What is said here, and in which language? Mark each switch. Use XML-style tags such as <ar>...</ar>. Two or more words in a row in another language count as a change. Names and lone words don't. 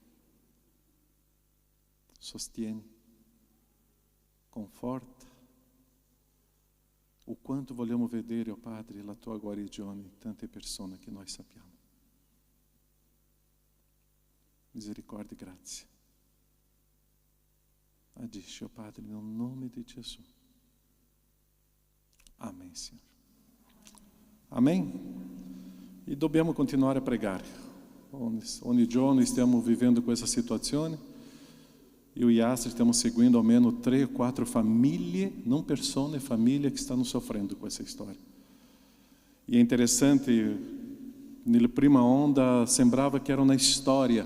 <it>Sostieni, conforta. O quanto vogliamo vedere, oh Padre, la tua guarigione in tante persone che noi sappiamo. Misericordia e grazie. Agisci, oh Padre, nel nome di Gesù.</it> <pt>Amém, Senhor. Amém?</pt> <it>E dobbiamo continuare a pregare. Ogni giorno stiamo vivendo questa situazione. Io e Yasser stiamo seguendo almeno 3 o 4 famiglie, non persone, famiglie che stanno soffrendo questa storia. E è interessante, nella prima onda sembrava che era una storia.</it>